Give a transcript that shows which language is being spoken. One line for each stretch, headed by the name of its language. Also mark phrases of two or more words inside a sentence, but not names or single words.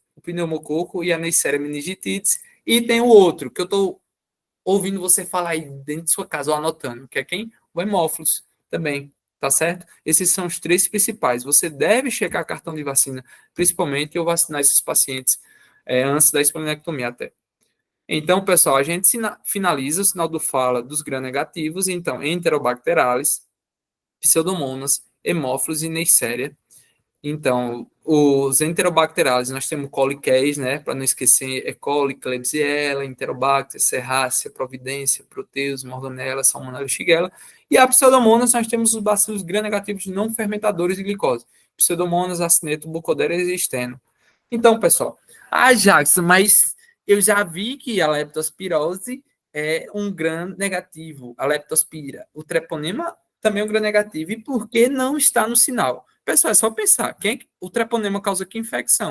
Portuguese: O pneumococo e a Neisseria meningitidis. E tem o outro, que eu estou ouvindo você falar aí dentro de sua casa ou anotando, que é quem? O hemófilos também, tá certo? Esses são os três principais. Você deve checar cartão de vacina, principalmente, ou vacinar esses pacientes antes da esplenectomia até. Então, pessoal, a gente finaliza o sinal do fala dos gram-negativos, então, enterobacterales, pseudomonas, hemófilos e neisseria. Então, os enterobacteriais, nós temos coliquéis, né? Para não esquecer, E. coli, Klebsiella, Enterobacter, Serrácea, Providência, Proteus, Morganella, Salmonella e Shigella. E a pseudomonas, nós temos os bacilos gram-negativos não fermentadores de glicose. Pseudomonas, acineto, Burkholderia e esteno. Então, pessoal, Jackson, mas eu já vi que a leptospirose é um gram-negativo, a leptospira. O treponema também é um gram-negativo. E por que não está no sinal? Pessoal, é só pensar. O treponema causa que infecção?